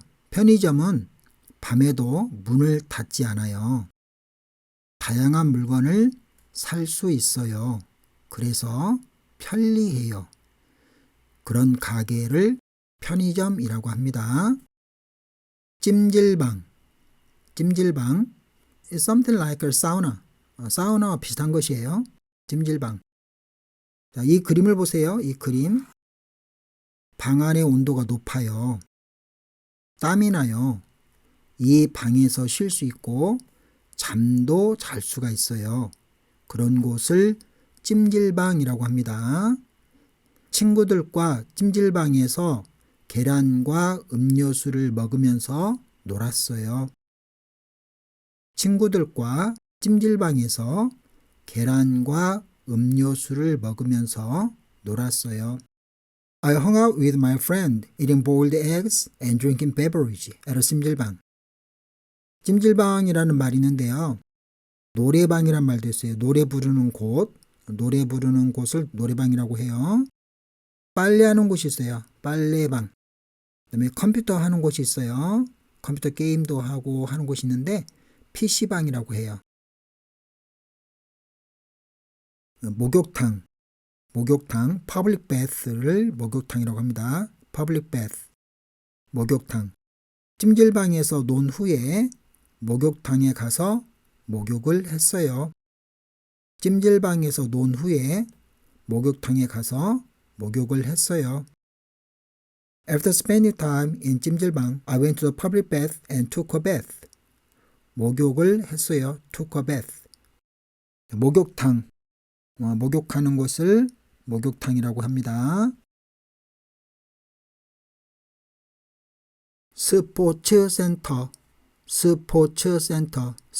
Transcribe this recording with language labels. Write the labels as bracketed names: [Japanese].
[Korean] 편의점은 밤에도 문을 닫지 않아요. 다양한 물건을 살 수 있어요. 그래서 편리해요. 그런 가게를 편의점이라고 합니다. [English] 찜질방 is something like a sauna. [Korean] 사우나와 비슷한 것이에요. 찜질방. 자, 이 그림을 보세요. 이 그림. 방 안의 온도가 높아요. 땀이 나요. 이 방에서 쉴 수 있고 잠도 잘 수가 있어요. 그런 곳을 찜질방이라고 합니다. 친구들과 찜질방에서 계란과 음료수를 먹으면서 놀았어요. 친구들과 찜질방에서 계란과 음료수를 먹으면서 놀았어요. [English] I hung out with my friend eating boiled eggs and drinking beverage at a 찜질방. [Korean] 찜질방이라는 말이 있는데요. 노래방이란 말도 있어요. 노래 부르는 곳을 노래방이라고 해요. 빨래하는 곳이 있어요. 빨래방. 그다음에 컴퓨터 하는 곳이 있어요. 컴퓨터 게임도 하고 하는 곳이 있는데 PC방이라고 해요. 목욕탕, public bath를 목욕탕이라고 합니다. [English] public bath, 목욕탕. [Korean] 찜질방에서 논 후에 목욕탕에 가서 목욕을 했어요. 찜질방에서 논 후에 목욕탕에 가서 목욕을 했어요. [English] After spending time in 찜질방, I went to the public bath and took a bath. [Korean] 목욕을 했어요. [English] took a bath. [Korean] 목욕탕, 목욕하는 곳을 목욕탕이라고 합니다. 스포츠센터, 스포츠센터.